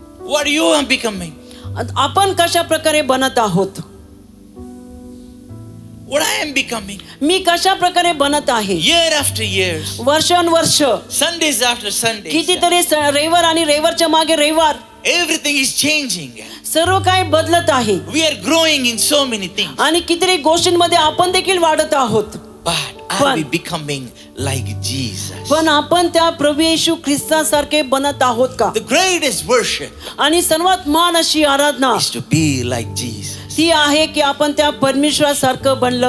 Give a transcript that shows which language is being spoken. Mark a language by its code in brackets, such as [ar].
[en] What you are becoming? [mr] आपण कशा प्रकारे बनत आहोत. [en] What I am becoming? [mr] मी कशा प्रकारे बनत आहे. [en] Year after years, [mr] वर्षानुवर्ष [en] Sundays after Sundays, [mr] कितीतरी रविवार आणि रविवारच्या मागे रविवार [en] everything is changing. [mr] सर्व काही बदलत आहे. [en] We are growing in so many things. [mr] आणि कितीतरी गोष्टींमध्ये आपण देखील वाढत आहोत. [en] But are we becoming like Jesus? [mr] पण आपण त्या प्रभू येशू ख्रिस्तासारखे बनत आहोत का. [en] The greatest worship [mr] आणि सर्वात महान अशी आराधना [en] is to be like Jesus. [mr] ती आहे की आपण त्या परमेश्वरासारखं बनलं